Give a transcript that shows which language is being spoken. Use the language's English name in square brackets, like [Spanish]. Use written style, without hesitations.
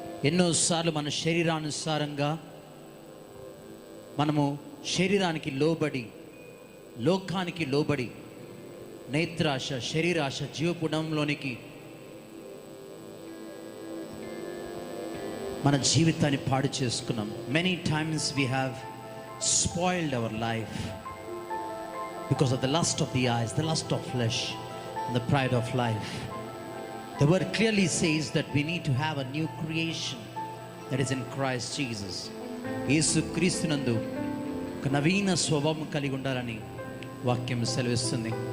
[Telugu] ఎన్నోసార్లు మన శరీరానుసారంగా మనము శరీరానికి లోబడి, లోకానికి లోబడి, నేత్రాశ, శరీరాశ, జీవపుడంలోనికి మన జీవితాన్ని పాడు చేసుకున్నాం. [English] Many times we have spoiled our life because of the lust of the eyes, the lust of flesh, the pride of life. The word clearly says that we need to have a new creation that is in Christ Jesus. [Telugu] యేసు క్రీస్తునందు ఒక నవీన స్వభావం కలిగి ఉండాలని వాక్యం సెలవిస్తుంది.